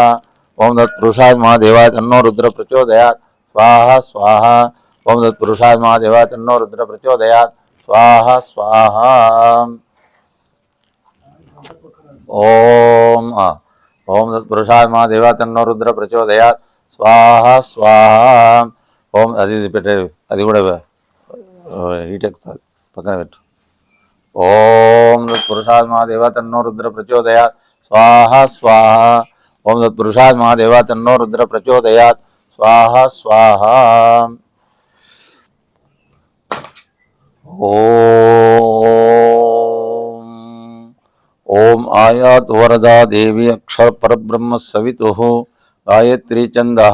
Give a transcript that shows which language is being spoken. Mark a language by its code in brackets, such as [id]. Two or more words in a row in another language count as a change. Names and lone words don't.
[sa] ओम तत्पुरुषाय महादेव तन्नो रुद्र प्रचोदयात् स्वाहा स्वाहा। ओम तत्पुरुषाय महादेव तन्नो रुद्र प्रचोदयात् स्वाहा स्वाहा। ओम ओम तत्पुरुषाय महादेव तन्नो रुद्र प्रचोदयात् स्वाहा स्वाहा। [te] ओम అది కూడా హీట్ ఎక్కుతుంది పక్కన పెట్టు। [sa] ओम तत्पुरुषाय महादेव तन्नो रुद्र प्रचोदयात् स्वाहा स्वाहा। ओम तत्पुरुषाय महादेव तन्नो रुद्र प्रचोदयात् स्वाहा स्वाहा। ओम आयात वरदा देवी अक्षर परब्रह्म सवितुः गायत्री छन्दः।